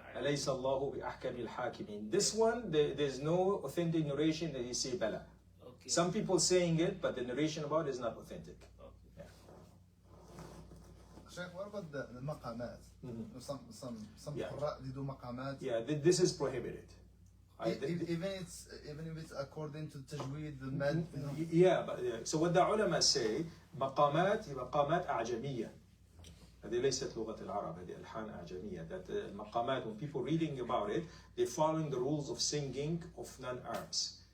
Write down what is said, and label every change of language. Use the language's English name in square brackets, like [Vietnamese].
[Arabic] أليس الله بأحكم الحاكمين. [English] This one, there's no authentic narration that you say Bala. Okay. Some people saying it, but the narration about it is not authentic. Sheikh, what about the maqamat? Some qurra, they do maqamat. Yeah, this is prohibited. Even if it's according to tajweed, the med. Yeah, but so what the ulama say, [Arabic] مقامات أعجمية. هذه ليست لغة العرب، هذه ألحان أعجمية. [English] That المقامات, when people reading about it, they're following the rules of singing of non-Arabs.